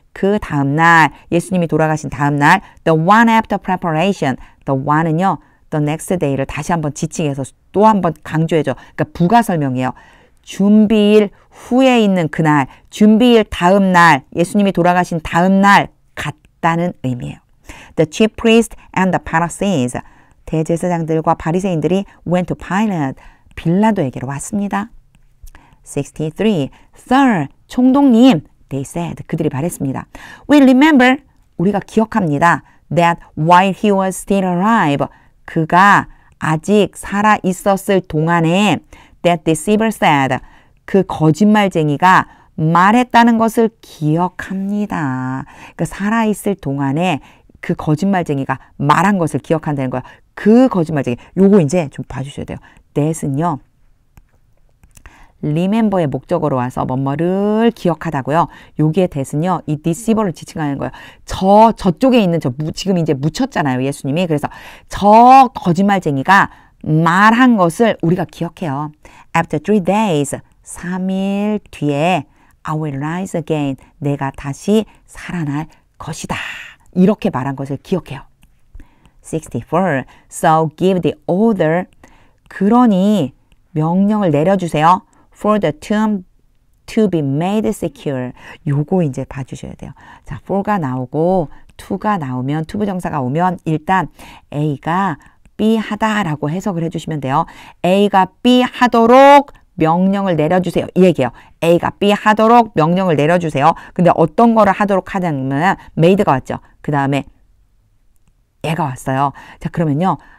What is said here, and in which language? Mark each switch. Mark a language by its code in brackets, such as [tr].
[ko] 그 다음날 예수님이 돌아가신 다음날 [en] The one after preparation. The one은요. The next day [ko] 를 다시 한번 지칭해서 또 한번 강조해줘. 그러니까 부가 설명이에요. 준비일 후에 있는 그날, 준비일 다음날, 예수님이 돌아가신 다음날 같다는 의미예요. [en] The chief priest and the Pharisees. [ko] 대제사장들과 바리새인들이 [en] went to Pilate. [ko] 빌라도에게로 왔습니다. 63. [en] Sir, [ko] 총독님, [en] they said. [ko] 그들이 말했습니다. [en] We remember, [ko] 우리가 기억합니다. [en] That while he was still alive, [ko] 그가 아직 살아 있었을 동안에 [en] that deceiver said, [ko] 그 거짓말쟁이가 말했다는 것을 기억합니다. 그러니까 살아 있을 동안에 그 거짓말쟁이가 말한 것을 기억한다는 거야. 그 거짓말쟁이. 요거 이제 좀 봐주셔야 돼요. that은요. remember의 목적어로 와서 뭐뭐를 기억하다고요. 여기에 that은요. 이 deceiver를 지칭하는 거예요. 저쪽에 있는 지금 이제 묻혔잖아요. 예수님이. 그래서 저 거짓말쟁이가 말한 것을 우리가 기억해요. [en] After 3 days, [ko] 3일 뒤에 [en] I will rise again. [ko] 내가 다시 살아날 것이다. 이렇게 말한 것을 기억해요. [en] 64. So give the order. [ko] 그러니 명령을 내려주세요. [en] For the tomb to be made secure. [ko] 요거 이제 봐주셔야 돼요. 자, for가 나오고 to가 나오면 투부정사가 오면 일단 A가 B 하다라고 해석을 해주시면 돼요. A가 B 하도록 명령을 내려주세요. 이 얘기예요. A가 B 하도록 명령을 내려주세요. 근데 어떤 거를 하도록 하냐면 made가 왔죠. 그 다음에 얘가 왔어요. 자, 그러면요.